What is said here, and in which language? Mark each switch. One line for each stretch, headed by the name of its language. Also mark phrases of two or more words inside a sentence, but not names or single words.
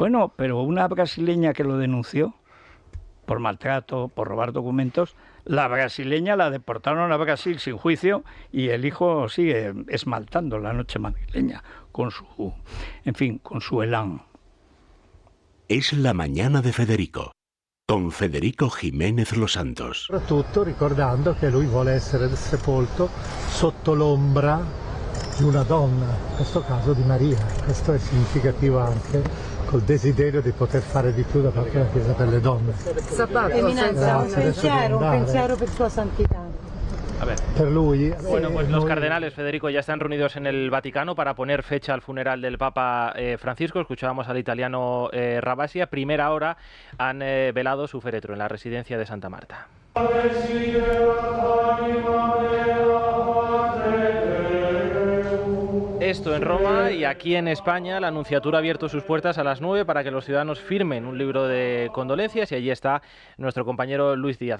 Spanish: Bueno, pero una brasileña que lo denunció por maltrato, por robar documentos, la brasileña la deportaron a Brasil sin juicio y el hijo sigue esmaltando la noche madrileña con su elán. Es la mañana de Federico, con Federico Jiménez Los Santos.
Italian: Soprattutto ricordando che lui vuole essere sepolto sotto l'ombra di una donna, in questo caso di Maria. Questo è significativo anche col desiderio di poter fare di più da parte della Chiesa per le donne. Eminenza, un pensiero per sua santità.
Spanish: A ver.
Italian: Per lui,
Spanish: bueno, pues los cardenales, Federico, ya están reunidos en el Vaticano para poner fecha al funeral del Papa Francisco. Escuchábamos al italiano Rabasi. A primera hora han velado su féretro en la residencia de Santa Marta. Esto en Roma, y aquí en España la Nunciatura ha abierto sus puertas a las 9 para que los ciudadanos firmen un libro de condolencias, y allí está nuestro compañero Luis Díaz.